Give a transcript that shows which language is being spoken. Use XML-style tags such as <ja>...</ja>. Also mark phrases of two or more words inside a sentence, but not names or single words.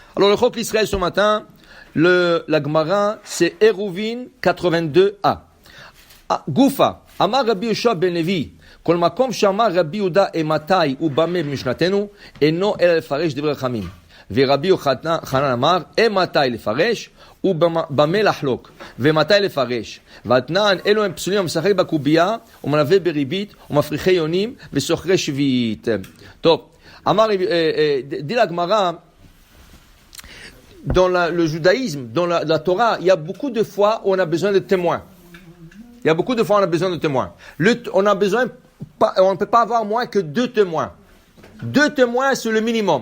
<fr>Alors, le Chok Israël ce matin, la Gemara, c'est Eruvin 82a. Goufa,</fr> <he>אמר רבי יהושע בן לוי, כל מקום ששנה רבי יהודה אימתי ובמה במשנתנו, אינו אלא לפרש דברי חכמים. ורבי יוחנן אמר, מתי לפרש ובמה לחלוק, ומתי לפרש. והתנן, אלו הם פסולים המשחק בקובייה, ומלווה בריבית, ומפריחי יונים, וסוחרי שביעית. טוב, אמר,</he> <fr>dit la Gemara, dans le judaïsme, dans la Torah, il y a beaucoup de fois où on a besoin de témoins. Il y a beaucoup de fois où on a besoin de témoins. On ne peut pas avoir moins que 2 témoins. 2 témoins, c'est le minimum.</fr>